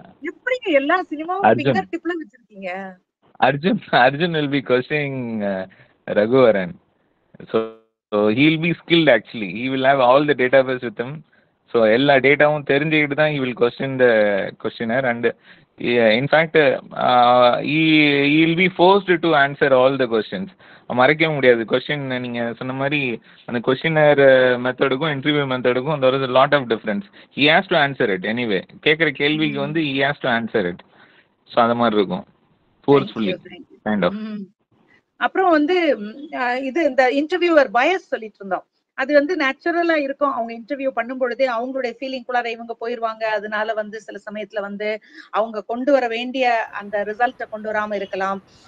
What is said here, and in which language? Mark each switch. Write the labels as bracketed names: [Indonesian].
[Tamil] எப்படிங்க எல்லா சினிமாவும் ஃபிங்கர் டிப்ல வச்சிருக்கீங்க? [English] Arjun will be questioning Raghuvaran. So he'll be skilled actually. He will have all the database with him. So [Tamil] எல்லா டேட்டாவும் தெரிஞ்சுக்கிட்டு தான் [English] he will question the questioner and in fact he will be forced to answer all the questions. [Tamil] மறைக்க முடியாது question. நீங்க சொன்ன மாதிரி அந்த questionnaire மெத்தடுக்கும் interview மெத்தடுக்கும் [English] there is a lot of difference. He has to answer it anyway. [Tamil] கேட்குற கேள்விக்கு வந்து [English] he has to answer it. [Tamil] So அந்த மாதிரி இருக்கும் [English] forcefully kind of. [Tamil] அப்புறம் வந்து இது இந்த இன்டர்வியூவர் பயஸ் சொல்லிட்டு இருந்தோம். அது வந்து நேச்சுரலா இருக்கும். அவங்க இன்டர்வியூ பண்ணும் பொழுதே அவங்களுடைய ஃபீலிங் குள்ளார இவங்க போயிருவாங்க. அதனால வந்து சில சமயத்துல வந்து அவங்க கொண்டு வர வேண்டிய அந்த ரிசல்ட்டை கொண்டு வராம இருக்கலாம்.